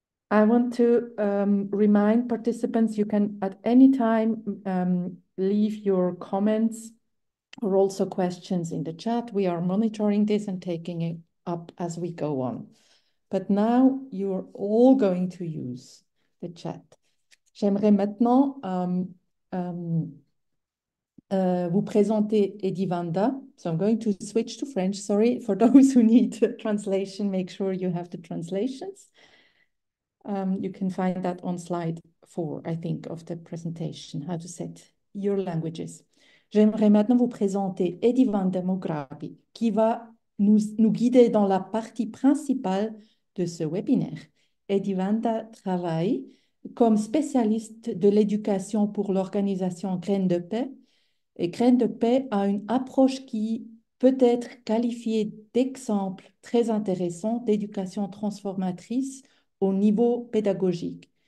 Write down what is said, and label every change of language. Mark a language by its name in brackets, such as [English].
[English] I want to remind participants you can at any time leave your comments or also questions in the chat. We are monitoring this and taking it up as we go on. But now you're all going to use the chat. [French] J'aimerais maintenant vous présenter Edivanda. [English] So I'm going to switch to French. Sorry, for those who need translation, make sure you have the translations. You can find that on slide 4, I think, of the presentation, how to set your languages. [French] J'aimerais maintenant vous présenter Edivanda Mograbi, qui va nous guider dans la partie principale de ce webinaire. Edivanda travaille comme spécialiste de l'éducation pour l'organisation Graines de Paix. Et Graines de Paix a une approche qui peut être qualifiée d'exemple très intéressant d'éducation transformatrice au niveau pédagogique.